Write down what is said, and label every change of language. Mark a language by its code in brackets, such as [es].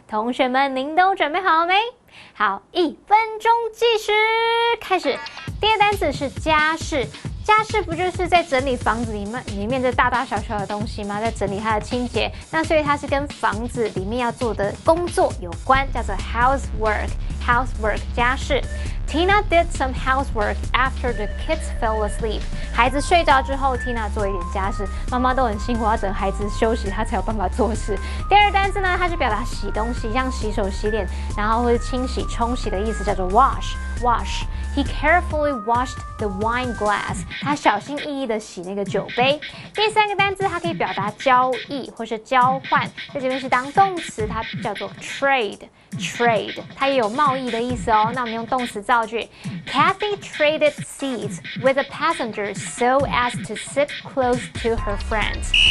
[zh] 同学们，您都准备好了没？好，1分钟计时开始。第二单词是家事。家事不就是在整理房子里面的大大小小的东西吗？在整理它的清洁，那所以它是跟房子里面要做的工作有关，叫做 housework 家事。 [en] Tina did some housework after the kids fell asleep. [zh] 孩子睡着之后 ，Tina 做一点家事。妈妈都很辛苦，要等孩子休息，她才有办法做事。第二单词呢，它是表达洗东西，像洗手、洗脸，然后或是清洗、冲洗的意思，叫做 wash。 [en] He carefully washed the wine glass. [zh] 他小心翼翼地洗那个酒杯。第3个单字，它可以表达交易或是交换，在这边是当动词，它叫做 trade， 它也有贸易的意思哦。那我们用动词造句 ， [en] Kathy traded seats with the passengers so as to sit close to her friends.